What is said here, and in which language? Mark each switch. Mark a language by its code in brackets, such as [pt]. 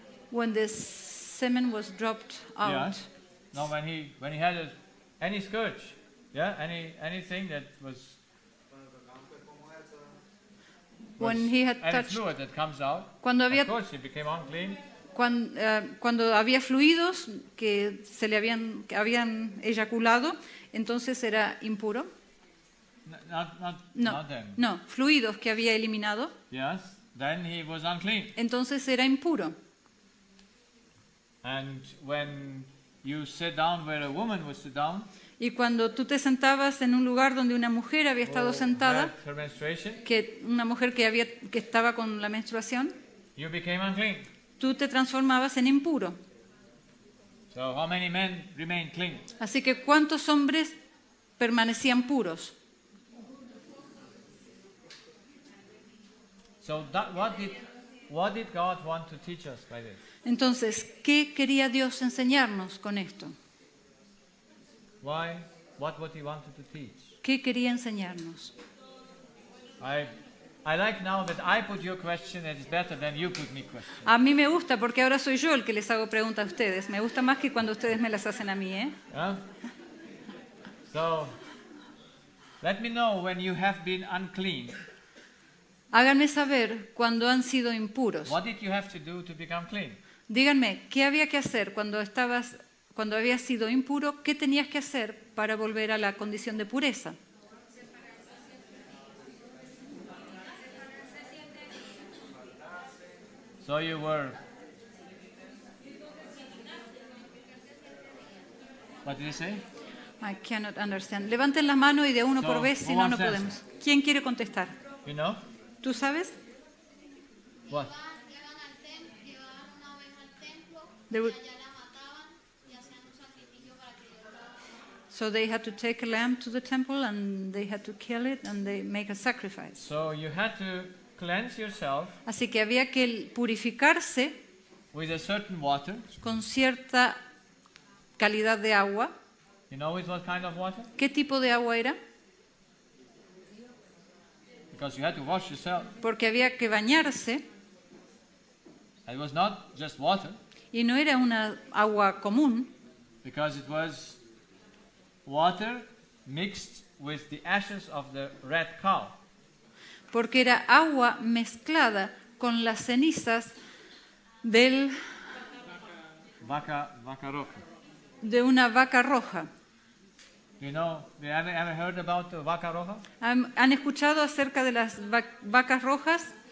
[en] When the semen was dropped out. Yes. No, when he had any scourge, yeah, anything that was When he had any touched, fluid that comes out, [es] cuando había, [en] of course he became unclean. [es] cuando había fluidos que que habían eyaculado, entonces era impuro. [en] No, Not then. [es] no, fluidos que había eliminado, [en] Yes, then he was unclean. [es] entonces era impuro. [en] And when you sit down where a woman would sit down, [es] Y cuando tú te sentabas en un lugar donde una mujer había estado sentada, [en] had her menstruation, [es] una mujer que estaba con la menstruación, [en] you became unclean. [es] tú te transformabas en impuro. [en] So how many men remained clean? [es] Así que ¿cuántos hombres permanecían puros? [en] So what did God want to teach us by this? [es] Entonces, ¿qué quería Dios enseñarnos con esto? [en] Why? What he wanted to teach? [es] ¿Qué quería enseñarnos? [en] I like now that I put your question and it's better than you put me question. [es] A mí me gusta porque ahora soy yo el que les hago preguntas a ustedes. Me gusta más que cuando ustedes me las hacen a mí, ¿eh? [en] Yeah? So, let me know when you have been unclean. [es] Háganme saber cuando han sido impuros. [en] What did you have to do to become clean? [es] Díganme, ¿qué había que hacer cuando habías sido impuro? ¿Qué tenías que hacer para volver a la condición de pureza? [en] So you were What did he say? I cannot understand. [es] Levanten las manos y de uno [en] So, [es] por vez, si [en] who [es] no, [en] wants [es] no podemos. ¿Quién quiere contestar? [en] You know? [es] ¿Tú sabes? [en] What? [es] Llevaban al templo, llevaban una oveja al templo, [en] They [es] y [en] would- [es] allá la mataban y hacían un sacrificio para que Dios la... [en] So they had to take a lamb to the temple and they had to kill it and they make a sacrifice. So you had to cleanse yourself [es] Así que había que purificarse [en] with a certain water. [es] con cierta calidad de agua. [en] You know with what kind of water? [es] ¿Qué tipo de agua era? [en] Because you had to wash yourself. [es] Porque había que bañarse [en] It was not just water, [es] y no era una agua común, [en] because it was water mixed with the ashes of the red cow. [es] porque era agua mezclada con las cenizas Vaca roja. de una vaca roja. [en] You know, you ever heard about the [es] vaca roja? ¿Han escuchado acerca de las vacas rojas?